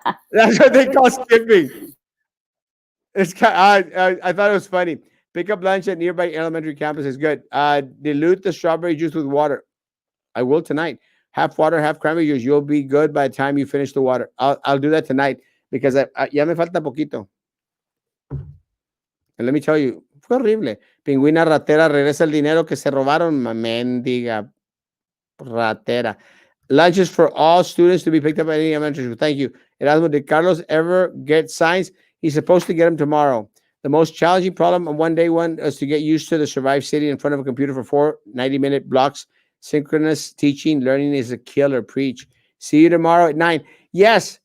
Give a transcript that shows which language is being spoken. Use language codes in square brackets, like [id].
[en] That's what they call skipping. I thought it was funny. Pick up lunch at nearby elementary campus is good. Dilute the strawberry juice with water. I will tonight. Half water, half cranberry juice. You'll be good by the time you finish the water. I'll do that tonight because [es] ya me falta poquito. [en] And let me tell you, [es] fue horrible. Pingüina ratera regresa el dinero que se robaron. Mendiga ratera. [en] Lunch is for all students to be picked up at any elementary school. Thank you. Erasmo, did Carlos ever get signs? He's supposed to get them tomorrow. The most challenging problem on one day one is to get used to the survive sitting in front of a computer for 4 90-minute blocks. Synchronous teaching, learning is a killer. Preach. See you tomorrow at 9. Yes.